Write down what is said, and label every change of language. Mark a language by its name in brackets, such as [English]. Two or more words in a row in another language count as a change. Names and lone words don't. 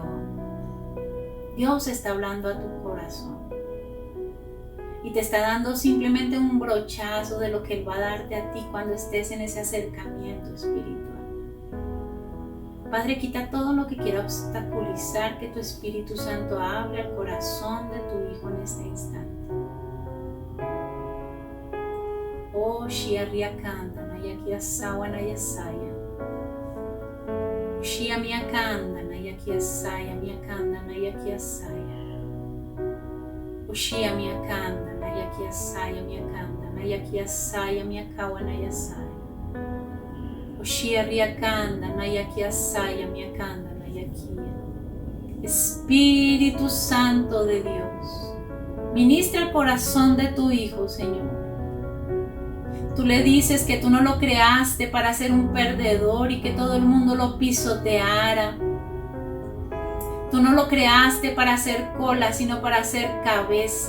[Spanish] Dios está hablando a tu corazón y te está dando simplemente un brochazo de lo que Él va a darte a ti cuando estés en ese acercamiento espiritual. Padre, quita todo lo que quiera obstaculizar que tu Espíritu Santo hable al corazón de tu Hijo en este instante. Oh, Shia Ria Kanda, Naya Kia Sawa Naya Saya. Shia Mia Kanda, Naya Nayakiasaya, Miakanda, Nayakiasaya. Ushia Miakanda, Nayakiasaya, Miakanda, Nayakiasaya, Miakawa, Nayasaya. Ushia Riakanda, Nayakiasaya, Miakanda, Nayakia. Espíritu Santo de Dios, ministra el corazón de tu Hijo, Señor. Tú le dices que tú no lo creaste para ser un perdedor y que todo el mundo lo pisoteara. Tú no lo creaste para hacer cola, sino para hacer cabeza.